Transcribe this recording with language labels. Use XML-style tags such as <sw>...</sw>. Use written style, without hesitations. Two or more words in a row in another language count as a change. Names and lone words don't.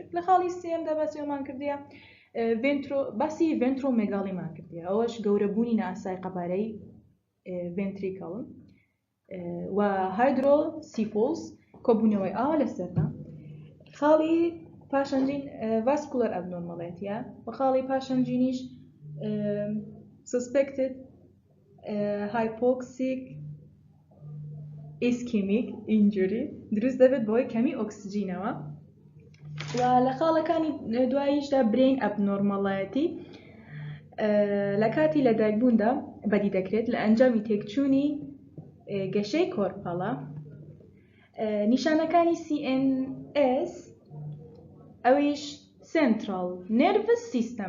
<ckb>لە خاڵی سێمدا باسی ئەومان کردیا باسی ڤێنترۆمێگاڵیمان کردیا ئەوەش گەورەبوونی نائاسای قەبارەی ڤێنتریکڵن و هایدرۆسیفۆلس کۆبوونەوەی ئاوا لە سەردا. خاڵی پاشەنجین ڤاسکولەر ئەبنۆرمەڵایەتیە و خاڵی پاشەنجینیش</ckb> <en>suspected hypoxic ischemic injury</en> <ckb>دروست دەبێت بۆی کەمی ئۆکسجینەوە. و لە خاڵەکانی دواییشدا برین ئەبنۆرمەڵایەتی لە کاتی لەدایکبووندا بەدی دەکرێت لە ئەنجامی تێکچوونی گەشەی کۆرپەڵە. نیشانەکانی CNS ئەویش</ckb> <en>Central Nervous System.</en>